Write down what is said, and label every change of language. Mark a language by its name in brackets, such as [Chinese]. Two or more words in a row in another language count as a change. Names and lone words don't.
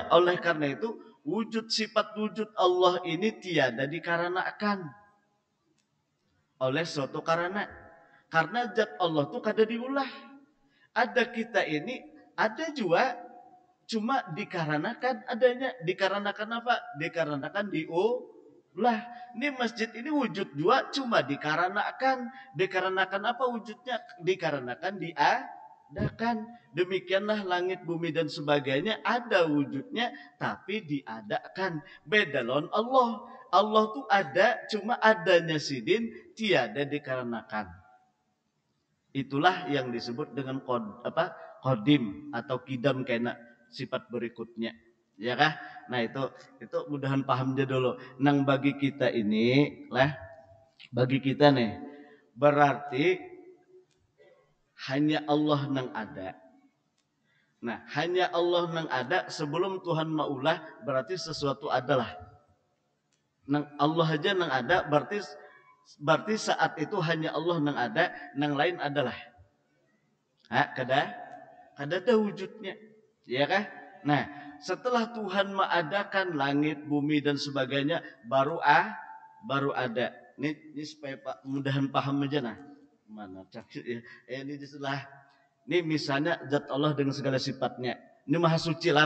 [Banjar] Oleh karena itu, wujud sifat wujud Allah ini tiada dikarenakan oleh suatu karena. Karena zat Allah itu kada diulah. Ada kita ini, ada juga cuma dikarenakan adanya. Dikarenakan apa? Dikarenakan diulah. Ini masjid ini wujud juga cuma dikarenakan. Dikarenakan apa wujudnya? Dikarenakan diadakan. Demikianlah langit, bumi dan sebagainya ada wujudnya tapi diadakan. Beda lawan Allah. Allah tuh ada cuma adanya sidin tiada dikarenakan. Itulah yang disebut dengan kodim atau kidam kena sifat berikutnya. Ya kah? Nah itu mudahan paham dia dulu. Nang bagi kita ini lah, bagi kita nih berarti hanya Allah nang ada. Nah, hanya Allah nang ada sebelum Tuhan maulah berarti sesuatu adalah. Nang Allah aja nang ada berarti saat itu hanya Allah nang ada, nang lain adalah. Kada ada wujudnya. Ya kah? Nah, setelah Tuhan mengadakan langit, bumi dan sebagainya baru ada. Ini supaya Pak mudahan paham aja nah. Mana ini setelah ini misalnya zat Allah dengan segala sifatnya. Ini maha suci lah.